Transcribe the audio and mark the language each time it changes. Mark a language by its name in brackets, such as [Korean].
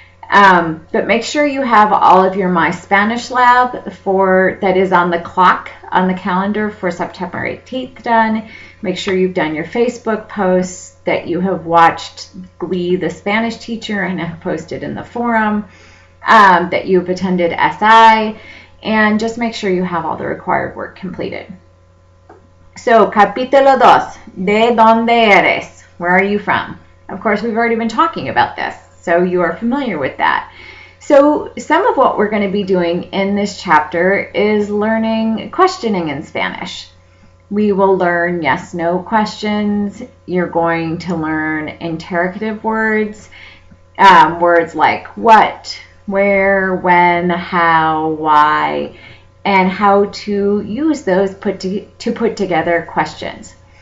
[English] But make sure you have all of your My Spanish Lab that is on the clock on the calendar for September 18th done. Make sure you've done your Facebook posts, that you have watched Glee, the Spanish teacher, and have posted in the forum, that you've attended SI, and just make sure you have all the required work completed. [Spanish] So, Capítulo 2, ¿de dónde eres? [English] Where are you from? Of course, we've already been talking about this, so you are familiar with that. So, some of what we're going to be doing in this chapter is learning questioning in Spanish. We will learn yes/no questions. You're going to learn interrogative words, words like what, where, when, how, why, and how to use those to put together questions.